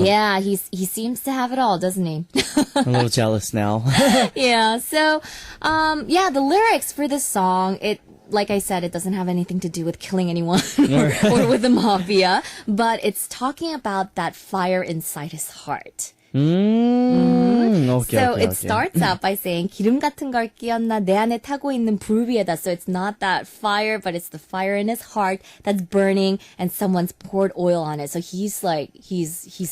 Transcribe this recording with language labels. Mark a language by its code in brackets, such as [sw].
[en] Yeah, he seems to have it all, doesn't he? I'm a little jealous now. Yeah. So, the lyrics for this song, like I said, it doesn't have anything to do with killing anyone or with the mafia, but it's talking about that fire inside his heart. Okay, So okay, it okay. starts out by saying [ko] 기름 같은 걸 끼얹나 내 안에 타고 있는 불 위에다. [en] So it's not that fire, but it's the fire in his heart that's burning, and someone's poured oil on it. So he's like he's